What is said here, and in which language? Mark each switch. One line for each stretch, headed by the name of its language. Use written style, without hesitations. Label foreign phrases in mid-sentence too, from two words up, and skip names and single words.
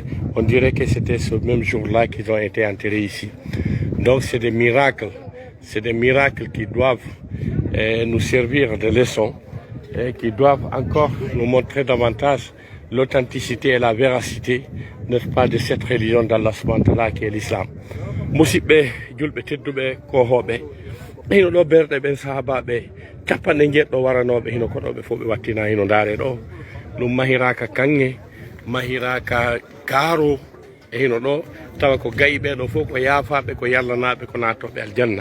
French: On dirait que c'était ce même jour-là qu'ils ont été enterrés ici. Donc c'est des miracles qui doivent nous servir de leçon, et qui doivent encore nous montrer davantage l'authenticité et la véracité, n'est-ce pas, de cette religion d'Allah
Arabic: سبحانه وتعالى
French: qui est l'islam.
Fula: Musidɓe julɓe tedduɓe kohoɓe, hino ɗo berɗe ɓen sahabaɓe capanɗe jeɗɗo waranoɓe hino koɗoɓe fof ɓe wattina hino ndaare ɗo ɗum mahiraka kanŋe, mahiraka gaaro, e hino ɗo tawa ko gayi ɓeɗo fof ko yaafaɓe, ko yallanaɓe, ko nattoɓe aljanna.